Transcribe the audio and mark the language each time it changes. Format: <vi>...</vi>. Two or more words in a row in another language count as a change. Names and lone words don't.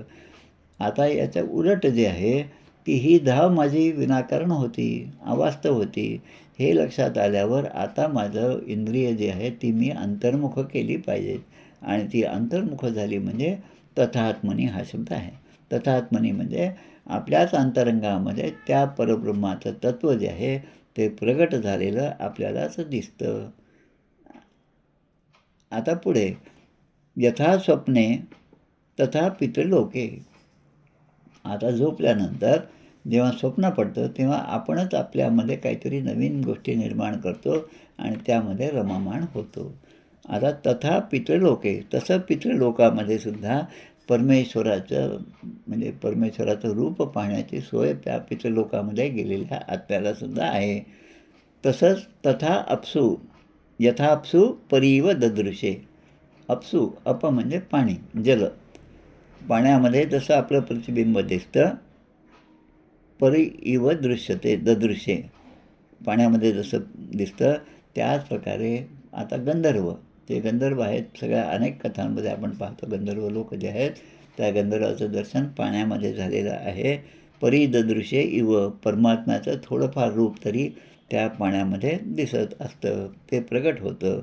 <mr>आता याच्या उलट जे आहे की ही धाव माझी विनाकारण होती, अवास्तव होती, हे लक्षात आल्यावर आता माझं इंद्रिय जे आहे ती मी अंतर्मुख केली पाहिजेत. आणि ती अंतर्मुख झाली म्हणजे तथात्मनी हा शब्द आहे. तथात्मनी म्हणजे आपल्याच अंतरंगामध्ये त्या परब्रह्माचं तत्त्व जे आहे ते प्रगट झालेलं आपल्यालाच दिसतं. आता पुढे</mr> <sa>यथा स्वप्ने तथा पितृलोके.</sa> <mr>आता झोपल्यानंतर जेव्हा स्वप्न पडतं तेव्हा आपणच आपल्यामध्ये काहीतरी नवीन गोष्टी निर्माण करतो आणि त्यामध्ये रममाण होतो. आता</mr> <sa>तथा पितृलोके,</sa> <mr>तसं पितृलोकामध्ये सुद्धा परमेश्वराचं म्हणजे परमेश्वराचं रूप पाहण्याची सोय त्या पितृलोकामध्ये गेलेल्या आत्म्यालासुद्धा आहे.</mr> <sa>तसंच तथा अप्सू, यथा अप्सू परीव ददृशे. अप्सू,</sa> <mr>अप म्हणजे पाणी, जल, पाण्यामध्ये जसं आपलं प्रतिबिंब दिसतं,</mr> <sa>परी इव दृश्यते ददृश्ये,</sa> <mr>पाण्यामध्ये जसं दिसतं त्याच प्रकारे आता गंधर्व, ते गंधर्व आहेत, सगळ्या अनेक कथांमध्ये आपण पाहतो गंधर्व लोक जे आहेत त्या गंधर्वाचं दर्शन पाण्यामध्ये झालेलं आहे.</mr> <sa>परी ददृश्ये इव,</sa> <mr>परमात्म्याचं थोडंफार रूप तरी त्या पाण्यामध्ये दिसत असतं, ते प्रगट होतं.</mr>